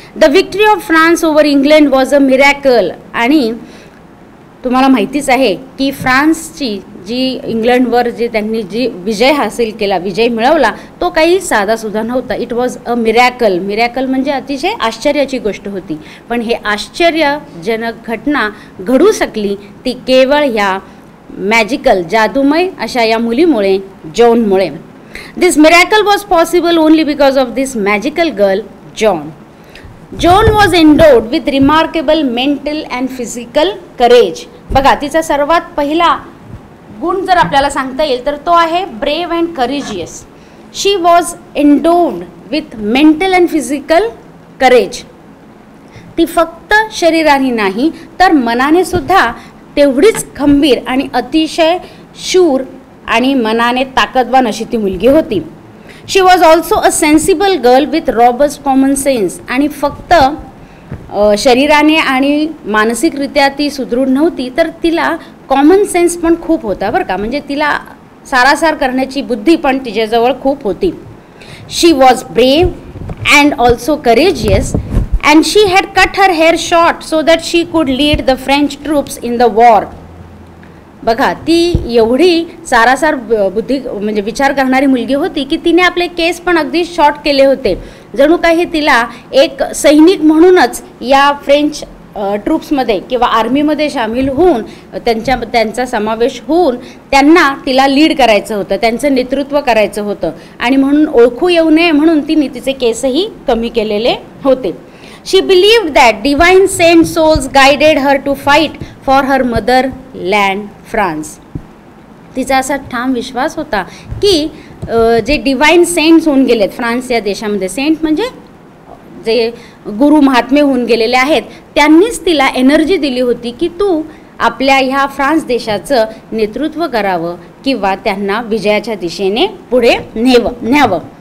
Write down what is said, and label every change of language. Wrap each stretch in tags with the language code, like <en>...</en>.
<en>The victory of France over England was a miracle.</en> <mr>आणि तुम्हाला माहितीच आहे की फ्रान्सची जी इंग्लंडवर त्यांनी विजय हासिल केला, विजय मिळवला, तो काही साधासुद्धा नव्हता.</mr> <en>It was a miracle.</en> <mr>Miracle म्हणजे अतिशय आश्चर्याची गोष्ट होती. पण हे आश्चर्यजनक घटना घडू शकली ती केवळ ह्या मॅजिकल, जादूमय अशा या मुलीमुळे, जोनमुळे.</mr> <en>This miracle was possible only because of this magical girl, Joan. Joan was endowed with remarkable mental and physical courage.</en> <mr>बघा, तिचा सर्वात पहिला गुण जर आपल्याला सांगता येईल तर तो आहे</mr> <en>Brave and courageous. She was endowed with mental and physical courage.</en> <mr>ती फक्त शरीराने नाही तर मनाने सुद्धा तेवढीच खंबीर आणि अतिशय शूर आणि मनाने ताकदवान अशी ती मुलगी होती.</mr> <en>She was also a sensible girl with robust common sense.</en> <mr>आणि फक्त शरीराने आणि मानसिकरित्या ती सुदृढ नव्हती तर तिला कॉमन सेन्स पण खूप होता बरं का. म्हणजे तिला सारासार करण्याची बुद्धी पण तिच्याजवळ खूप होती.</mr> <en>She was brave and also courageous and she had cut her hair short so that she could lead the French troops in the war.</en> <mr>बघा, ती एवढी सारासार बुद्धी म्हणजे विचार करणारी मुलगी होती की तिने आपले केस पण अगदी शॉर्ट केले होते. जणू काही तिला एक सैनिक म्हणूनच या फ्रेंच ट्रूप्समध्ये किंवा आर्मीमध्ये सामील होऊन त्यांचा समावेश होऊन तिला लीड करायचं होतं, त्यांचं नेतृत्व करायचं होतं. आणि म्हणून ओळखू येऊ नये म्हणून तिने तिचे केसही कमी केलेले होते.</mr> <en>She believed that divine saint souls guided her to fight for her motherland France.</en> <mr>तिचा असा ठाम विश्वास होता की जे डिवाइन सेंट्स होऊन गेलेत फ्रान्स या देशामध्ये, सेंट म्हणजे जे गुरु महात्मे होऊन गेलेले आहेत, त्यांनीच तिला एनर्जी दिली होती की तू आपल्या ह्या फ्रान्स देशाचं नेतृत्व करावं किंवा त्यांना विजयाच्या दिशेने पुढे न्यावं.</mr>